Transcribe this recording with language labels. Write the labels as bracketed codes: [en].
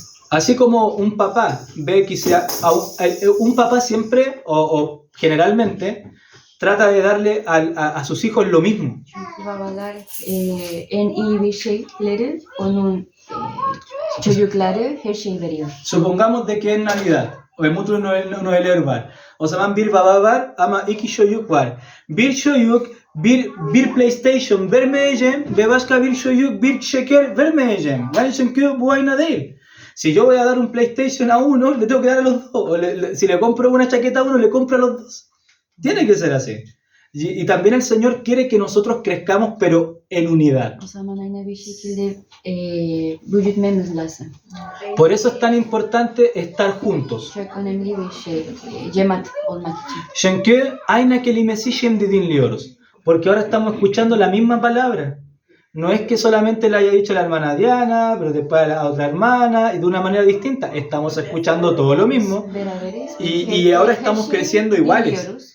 [es] Así como un papá ve que un papá siempre o generalmente trata de darle a sus hijos lo mismo. [tr] Babalar en iyi bir şeyleri onun çocukları her şeyi veriyor. Supongamos de que es Navidad o Mutlu Noel var. O zaman bir baba var ama iki çocuk var. Bir çocuk bir PlayStation vermeyeceğim ve başka bir çocuk bir şeker vermeyeceğim. Yani çünkü bu aynı değil. [es] Si yo voy a dar un PlayStation a uno, le tengo que dar a los dos. Si le compro una chaqueta a uno, le compro a los dos. Tiene que ser así. Y también el Señor quiere que nosotros crezcamos, pero en unidad. [tr] O zaman aynı bir şekilde büyütmemiz lazım. [es] Por eso es tan importante estar juntos. [tr] Çok önemli bir şey, cemaat olmak için. Çünkü aynı kelimesi şimdi dinliyoruz. [es] Porque ahora estamos escuchando la misma palabra. No es que solamente la haya dicho la hermana Diana, pero después a la otra hermana, y de una manera distinta. Estamos escuchando todo lo mismo. Y ahora estamos creciendo iguales.